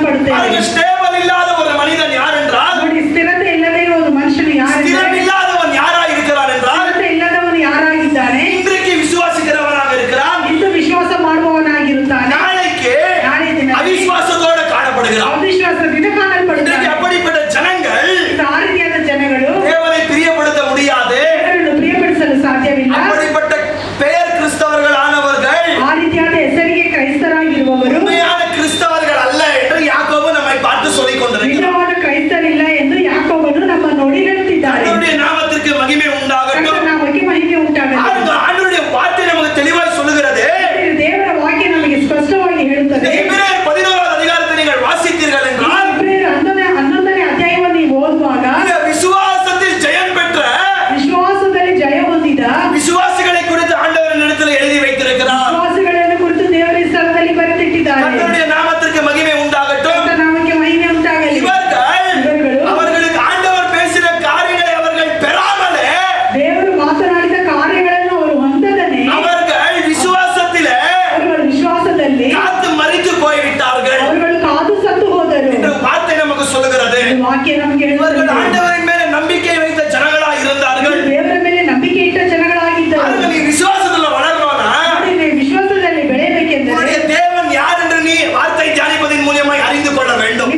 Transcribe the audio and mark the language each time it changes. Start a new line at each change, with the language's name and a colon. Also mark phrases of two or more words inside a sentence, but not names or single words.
Kannada: ಹೋಗುತ್ತೇವೆ. ಸ್ಟೇಬಲ್ ಇಲ್ಲದ
Tamil: ஒரு மனிதன் யார் என்றால்,
Kannada: ನೋಡಿ, ಸ್ಥಿರತೆ ಇಲ್ಲದೆ ಇರುವ ಒಂದು ಮನುಷ್ಯನು ಯಾರು?
Tamil: ஸ்திரம் இல்லாதவன் யாரா இருக்கிறான் என்றால்,
Kannada: ಸ್ಥಿರತೆ ಇಲ್ಲದವನು ಯಾರಾಗಿದ್ದಾನೆ?
Tamil: இன்றைக்கு விசுவாசிக்கிறவனாக இருக்கிறான்,
Kannada: ಇಂದು ವಿಶ್ವಾಸ ಮಾಡುವವನಾಗಿರುತ್ತಾನೆ,
Tamil: நாளைக்கு
Kannada: ನಾಳೆ ದಿನ
Tamil: அவிசுவாசத்தோட காணப்படுகிறான்.
Kannada: ಅವಿಶ್ವಾಸದಿಂದ ಕಾಣಲ್ಪಡುತ್ತಾನೆ.
Tamil: இன்றைக்கு அப்படிப்பட்ட ஜனங்கள்
Kannada: ಆ ರೀತಿಯಾದ ಜನಗಳು
Tamil: தேவனை பிரியப்படுத்த முடியாது.
Kannada: ದೇವರನ್ನು ಪ್ರಿಯಪಡಿಸಲು ಸಾಧ್ಯವಿಲ್ಲ.
Tamil: அப்படிப்பட்ட பெயர் கிறிஸ்தவர்கள் ஆனவர்கள்
Kannada: ಆ ರೀತಿಯಾದ ಹೆಸರಿಗೆ ಕ್ರೈಸ್ತರಾಗಿರುವವರು
Tamil: உண்மையான கிறிஸ்தவர்கள் அல்ல என்று யாக்கோபு நம்மை பார்த்து சொல்லிக் கொண்டிருக்கிறார்.
Kannada: ನಿಜವಾದ ಕ್ರೈಸ್ತರಿಲ್ಲ ಎಂದು ಯಾಕೋಬನು ನಮ್ಮ ನೋಡಿ ಹೇಳುತ್ತಿದ್ದಾರೆ.
Tamil: ஆண்டவருடைய நாமத்திற்கு மகிமை உண்டாகட்டும்.
Kannada: ಕರ್ತನ ನಾಮಕ್ಕೆ ಮಹಿಮೆ ಉಂಟಾಗಲಿ.
Tamil: ஆண்டவருடைய வார்த்தை நமக்கு தெளிவாய் சொல்லுகிறது.
Kannada: ದೇವರ ವಾಕ್ಯ ನಮಗೆ ಸ್ಪಷ್ಟವಾಗಿ ಹೇಳುತ್ತದೆ.
Tamil: எபிரேயர் 11வது அதிகாரத்தை நீங்கள் வாசித்தீர்கள் என்றால்,
Kannada: ಇಬ್ರಿಯರ 11ನೇ ಅಧ್ಯಾಯವನ್ನು ನೀವು ಓದುವಾಗ
Tamil: இந்த விசுவாசத்தில் ஜெயம் பெற்ற
Kannada: ವಿಶ್ವಾಸದಲ್ಲಿ ಜಯ ಹೊಂದಿದ
Tamil: விசுவாசிகளை குறித்து ஆண்டவர் இடத்தில் எழுதி வைத்திருக்கிறார்.
Kannada: ವಿಶ್ವಾಸಿಗಳನ್ನು ಕುರಿತು ದೇವರ ಈ ಸ್ಥಳದಲ್ಲಿ ಬರೆದಿಟ್ಟಿದ್ದಾರೆ.
Tamil: கர்த்தருடைய நாமத்திற்கு மகிமை உண்டாகட்டும்.
Kannada: ಕರ್ತನ ನಾಮಕ್ಕೆ ಮಹಿಮೆ ಉಂಟಾಗಲಿ.
Tamil: இவர்கள் அவர்களுக்கு ஆண்டவர் பேசின காரியங்களை அவர்கள் பெறாமலே
Kannada: ದೇವರು ಮಾತನಾಡಿದ ಕಾರ್ಯಗಳನ್ನು ಅವರು ಹೊಂದದನೆ
Tamil: அவர்கள் விசுவாசத்திலே
Kannada: ಅವರುಗಳ ವಿಶ್ವಾಸದಲ್ಲಿ
Tamil: காத்து மரித்து போய்விட்டார்கள்
Kannada: ಅವರುಗಳು ಕಾದು ಸತ್ತು ಹೋದರು.
Tamil: என்று வார்த்தை நமக்கு சொல்லுகிறது.
Kannada: ಈ ವಾಕ್ಯ ನಮಗೆ
Tamil: இவர்கள்
Kannada: ಹೇಳುತ್ತದೆ.
Tamil: ஆண்டவரின் மேல நம்பிக்கை வைத்த ஜனங்களா இருந்தார்கள்.
Kannada: ದೇವರ ಮೇಲೆ ನಂಬಿಕೆ ಇಟ್ಟ ಜನಗಳಾಗಿದ್ದರು.
Tamil: அதுல நீ விசுவாசத்துல வளரணும்னா
Kannada: ನೋಡಿ, ನೀವು ವಿಶ್ವಾಸದಲ್ಲಿ ಬೆಳೆಯಬೇಕೆಂದರೆ
Tamil: உன்னுடைய தேவன் யார் என்று நீ வார்த்தை தியானிப்பதின் மூலமாய் அறிந்து கொள்ள வேண்டும்.